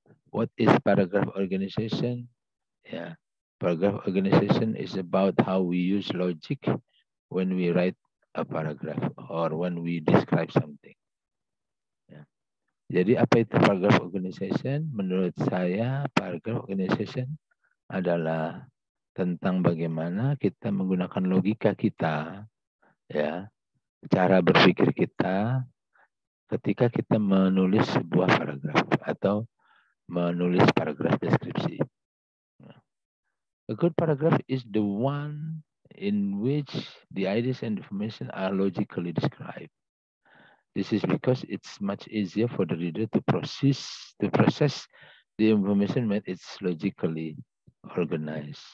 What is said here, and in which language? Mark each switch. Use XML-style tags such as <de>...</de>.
<en>What is paragraph organization? Yeah. Paragraph organization is about how we use logic when we write a paragraph or when we describe something.</en> <id>Ya. Jadi apa itu paragraph organization? Menurut saya, paragraph organization adalah tentang bagaimana kita menggunakan logika kita, ya, cara berpikir kita ketika kita menulis sebuah paragraf atau menulis paragraf deskripsi.</id> <en>A good paragraph is the one in which the ideas and information are logically described. This is because it's much easier for the reader to process the information when it's logically organized.</en>